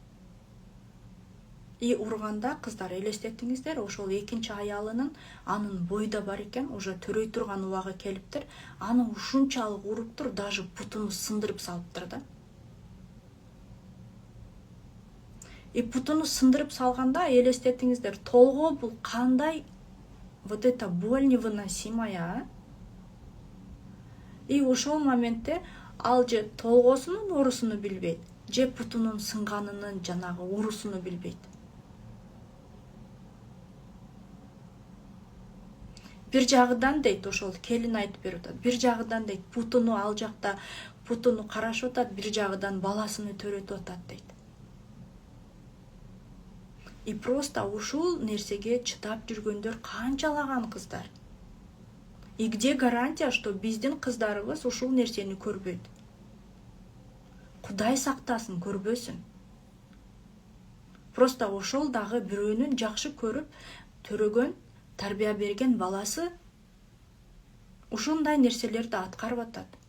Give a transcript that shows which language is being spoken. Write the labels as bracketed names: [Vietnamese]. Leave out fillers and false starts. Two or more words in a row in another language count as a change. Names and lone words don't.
[Kyrgyz] Урганда, кыздар, элестетиңиздер, ошол экинчи аялынын анын бойда бар экен, уже төрөй турган убагы келиптир. Аны ушунчалык уруптур, даже путуну сындырып салыптыр да. Путуну сындырып салганда, элестетиңиздер, толгоо бул кандай, [Russian] вот это боль невыносимая. [Kyrgyz] Ошол моментте ал же толгоосунун оорусуну билбейт, же путунун сынганынын жанагы оорусуну билбейт. Бир жагыдан дейт, ошол келин айтып берип атат. Бир жагыдан дейт, путуну ал жакта путуну карашып атат, бир жагыдан баласыны төрөтүп атат дейт. Просто ушул нерсеге чыдап жүргөндөр канчалаган, кыздар. [Russian] Где гарантия, что [Kyrgyz] биздин кыздарыбыз ушул нерсени көрбөйт? Кудай сактасын, көрбөсүн. Просто ошол дагы бирөөнүн жакшы көрүп төрөгөн, тарбия берген баласы ушундай нерселерди аткарып атат.